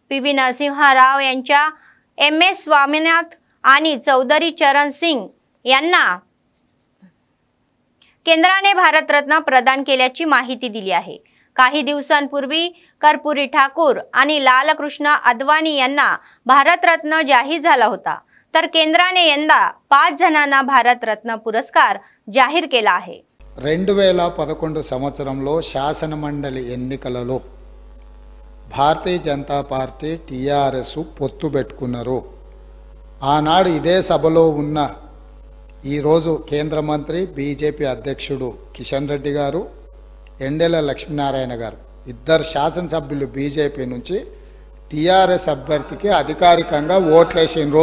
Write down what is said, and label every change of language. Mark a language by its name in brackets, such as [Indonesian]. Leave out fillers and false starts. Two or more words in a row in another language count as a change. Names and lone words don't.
[Marathi] PV नरसिंहराव यांच्या MS स्वामीनाथ आणि चौधरी चरण सिंग यांना केंद्राने भारतरत्न प्रदान केल्याची माहिती दिली आहे। काही दिवसांपूर्वी कर्पूरी ठाकूर आणि लालकृष्ण अडवाणी यांना भारतरत्न जाहीर झाला होता, तर केंद्राने यंदा 5 जणांना भारतरत्न पुरस्कार जाहीर केला आहे। [Telugu] 2011 సంవత్సరంలో శాసన మండలి ఎన్నికలలో భారతీయ జనతా పార్టీ టిఆర్ఎస్ పొత్తు పెట్టుకున్నారు। ఆనాడు ఇదే సభలో ఉన్న ఈరోజు కేంద్ర మంత్రి బీజేపీ అధ్యక్షుడు కిషన్ రెడ్డి గారు, ఎండెల లక్ష్మీనారాయణ గారు ఇద్దరు శాసనసభ్యులు బీజేపీ నుంచి టిఆర్ఎస్ అభ్యర్థికి అధికారికంగా ఓట్లేసిండ్రు।